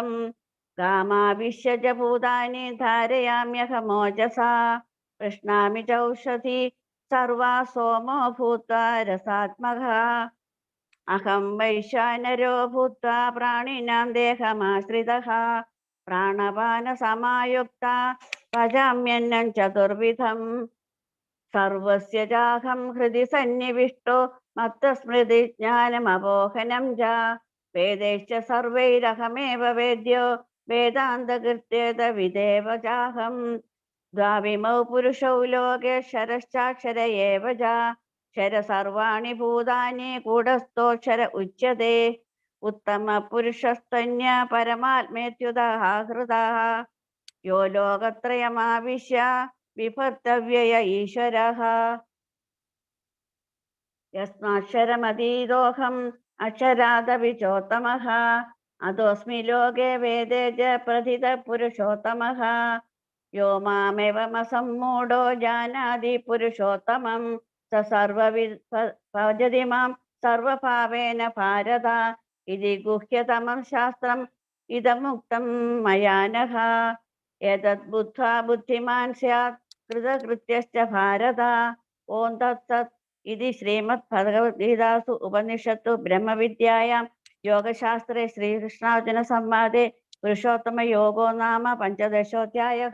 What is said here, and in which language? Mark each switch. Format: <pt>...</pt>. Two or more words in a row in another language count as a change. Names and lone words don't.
<sa>ഗാമാവിശ്യജ ഭൂതാനി ധാരയാമ്യഹമോജസാ കൃഷ്ണാമി ചൗഷധി സർവാ സോമോ ഭൂത്വാ രസാത്മകഃ അഹം വൈശ്വാനരോ ഭൂത്വാ പ്രാണിനാം ദേഹമാശ്രിതഃ പ്രാണപാന സമായുക്ത പചാമ്യന്നം ചതുർവിധം സർവസ്യ ചാഹം ഹൃദി സന്നിവിഷ്ടോ മത്തസ്മൃതി ജ്ഞാനമപോഹനം ച വേദൈശ്ച സർവൈരഹമേവ വേദ്യോ വേദാന്തകൃത്യേത വിദേവ ചാഹം ദ്വാവിമൗ പുരുഷൗ ലോകേശ്വരശ്ചാക്ഷര ഏവ ച ക്ഷര സർവാണി ഭൂതാനി കൂടസ്ഥോക്ഷര ഉച്യത്തെ ഉത്തമ പുരുഷസ്തന്യ പരമാത്മേത്യുതഃ ഹൃതഃ യോ ലോകത്രയമാവിശ്യ വിഭർത്തവ്യയ ഈശ്വരഃ. यस्माक्षरमतीतोऽहम् अक्षरादविचोत्तमः अतोऽस्मि लोके वेदे च प्रथितः पुरुषोत्तमः यो मामेवमसम्मूढो जानाति पुरुषोत्तमं स सर्वविद् भजति मां सर्वभावेन भारत इति गुह्यतमं शास्त्रम् इदमुक्तं मया नघ एतद् बुद्ध्वा बुद्धिमान् स्यात् कृतकृत्यश्च भारत ओं तत्सत् इति श्रीमद्भगवद्गीतासु उपनिषत्सु ब्रह्मविद्यायां योगशास्त्रे श्रीकृष्णार्जुन संवादे पुरुषोत्तमयोगो नाम पञ्चदशोऽध्यायः।</sa>